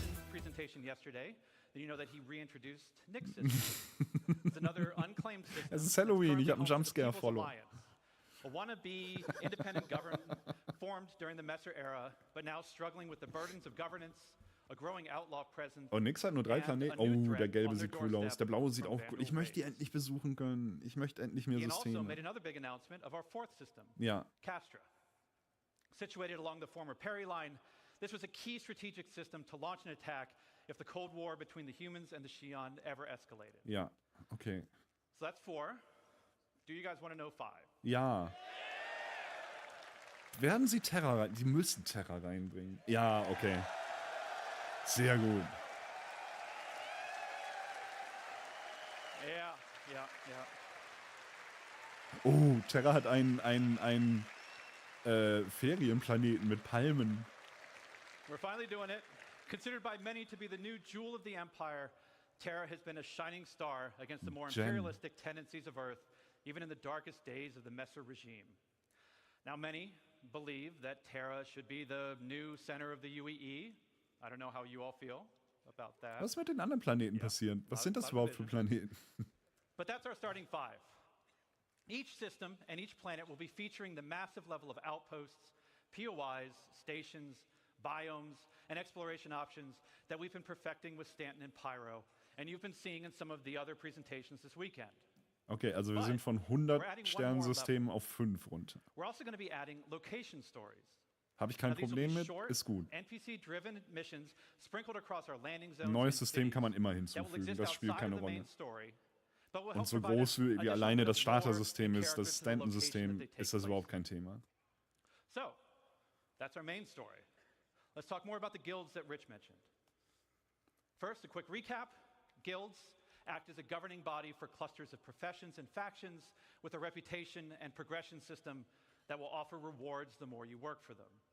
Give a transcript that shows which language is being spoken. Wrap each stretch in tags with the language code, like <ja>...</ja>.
<en>Presentation yesterday, you know that he reintroduced Nick's system. It's another unclaimed system.</en> <de>Es ist Halloween, ich habe einen Jumpscare-Follow.</de> <en>A wannabe independent government formed during the Messer era, but now struggling with the burdens of governance, a growing outlaw presence.</en> <de>Oh, Nix hat nur 3 Planeten. Oh, der gelbe sieht cool aus. Der blaue sieht auch cool. Ich möchte die endlich besuchen können. Ich möchte endlich mehr Systeme.</de> <en>Made another big announcement of our fourth system.</en> <de>Ja.</de> <en>Castra. Situated along the former Perry line, this was a key strategic system to launch an attack if the Cold War between the humans and the Xi'an ever escalated.</en> <de>Ja, okay.</de> <en>So that's 4. Do you guys want to know 5?</en> <de>Ja. Werden sie Terror rein? Sie müssen Terror reinbringen. Ja, okay. Sehr gut. Ja. Oh, Terra hat einen Ferienplaneten mit Palmen.</de> <en>We're finally doing it. Considered by many to be the new jewel of the Empire, Terra has been a shining star against the more imperialistic tendencies of Earth, even in the darkest days of the Messer regime. Now, many believe that Terra should be the new center of the UEE. I don't know how you all feel about that.</en> <de>Was ist mit den anderen Planeten passieren? Was sind das überhaupt für Planeten?</de> <en>But that's our starting 5. Each system and each planet will be featuring the massive level of outposts, POIs, stations, biomes, and exploration options that we've been perfecting with Stanton and Pyro, and you've been seeing in some of the other presentations this weekend.</en> <de>Okay, also wir sind von 100 Sternsystemen auf 5 runter.</de> <en>We're also going to be adding location stories.</en> <de>Habe ich kein Problem mit, ist gut.</de> <en>NPC-driven missions sprinkled across our landing zones.</en> <de>Ein neues System kann man immer hinzufügen, das spielt keine Rolle. Und so groß wie alleine das Starter-System ist, das Stanton-System, ist das überhaupt kein Thema.</de> <en>So, that's our main story. Let's talk more about the guilds that Rich mentioned. First, a quick recap. Guilds act as a governing body for clusters of professions and factions with a reputation and progression system that will offer rewards the more you work for them.</en>